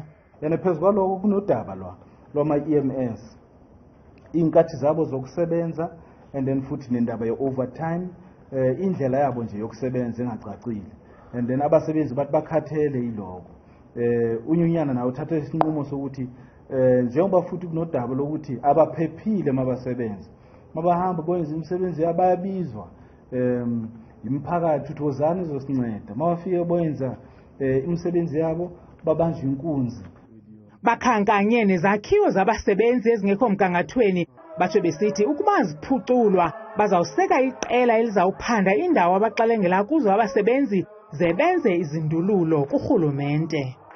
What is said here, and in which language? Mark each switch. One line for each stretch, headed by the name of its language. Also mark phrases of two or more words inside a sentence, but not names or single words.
Zulu: Yena phezu kwaloko kunodaba lwama-EMS, iy'nkathi zabo zokusebenza
English: and then
Zulu: futhi nendaba ye-overtime, indlela yabo nje yokusebenza engacacile,
English: and then
Zulu: abasebenzi bathi bakhathele yiloko. Unyunyana nawo uthatha isinqumo sokuthi njengoba futhi kunodaba lokuthi abaphephile mabasebenza mabahamba boyenza imisebenzi yabayabizwa imiphakathi uthozana izosinceda mabafike boyenza imisebenzi yabo babanjwe inkunzi.
Xhosa: Bakhankanye nezakhiwo zabasebenzi ezingekho mgangathweni batsho besithi ukuba ziphuculwa bazawuseka iqela elizawuphanda indawo abaxalengela kuzo abasebenzi ze benze izindululo kurhulumente.